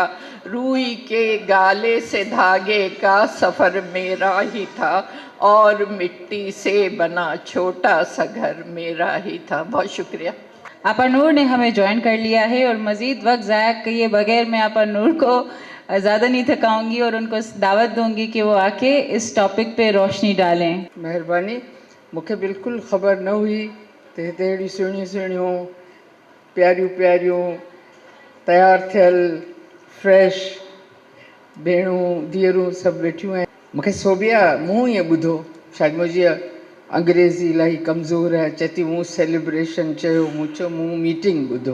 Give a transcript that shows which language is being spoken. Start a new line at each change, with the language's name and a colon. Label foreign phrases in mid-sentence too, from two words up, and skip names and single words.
Urdu: روئی کے گالے سے دھاگے کا سفر میرا ہی تھا, اور مٹی سے بنا چھوٹا سا گھر میرا ہی تھا. بہت شکریہ. آپا نور نے ہمیں جوائن کر لیا ہے, اور مزید وقت ضائع کیے بغیر میں آپا نور کو زیادہ نہیں تھکاؤں گی اور ان کو دعوت دوں گی کہ وہ آ کے اس ٹاپک پہ روشنی ڈالیں.
Sindhi: महिरबानी. मूंखे बिल्कुलु ख़बर न हुई त हिते अहिड़ियूं सुहिणियूं सुहिणियूं प्यारियूं प्यारियूं तयारु थियल फ्रेश भेणूं धीअरूं सभु वेठियूं आहिनि. मूंखे सोबिया मूं ईअं ॿुधो, शायदि मुंहिंजी अंग्रेज़ी इलाही कमज़ोर आहे, चए थी मूं सेलिब्रेशन चयो, मूं चयो मूं मीटिंग ॿुधो.